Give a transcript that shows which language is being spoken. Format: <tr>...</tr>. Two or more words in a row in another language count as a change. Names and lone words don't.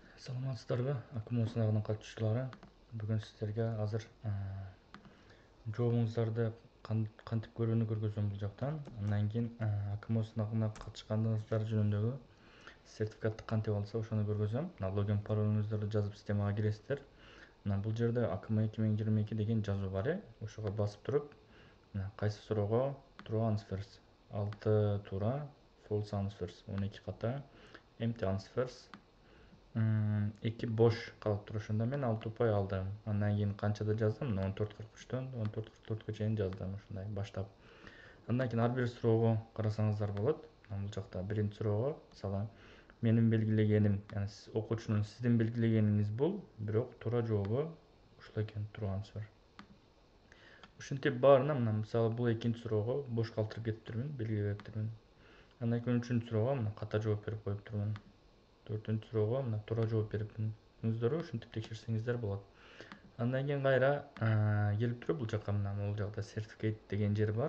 <ky>Саламатсыздарбы, АКМО сынагынын катышуучулары. Бүгүн сиздерге азыр жообуңуздарды кантип көрүүнү көргөзөм бул жактан. Андан кийин АКМО сынагына катышкандыгыңыздар жөнүндөгү сертификатты кантип алса ошону көргөзөм. Логин паролуңуздарды жазып системага киресиздер. Бул жерде АКМО 2022 деген жазуу бар. Ошого басып туруп, кайсы суроого</ky> <en>true answers</en> <ky>6 туура,</ky> <en>false answers</en> <ky>12 ката,</ky> <en>empty answers</en> <ky>2 boş калып туруп, ошондо мен 6 упай алдым. Андан кийин канчада жаздым? 14:43төн 14:44 чейин жаздым, ушундай баштап. Андан кийин ар бир суроого карасаңыздар болот. Бул жакта биринчи суроого, мисалы, менин белгилегеним, яны окуучунун сиздин белгилегениңиз бул, бирок туура жообу ушул экен,</ky> <en>true answer.</en> <ky>Ушинтип баарына, мисалы, бул экинчи суроого бош калтырып кетиптирмин, белгилебептирмин. Андан кийин үчүнчү суроого ката жооп берип коюптурмун. Төртүнчү суроого туура жооп берипмин. Өзүңүздөр ушинтип текшерсеңиздер болот. Андан кийин кайра келип туруп бул жакка бул жакта certificate деген жер бар.</ky>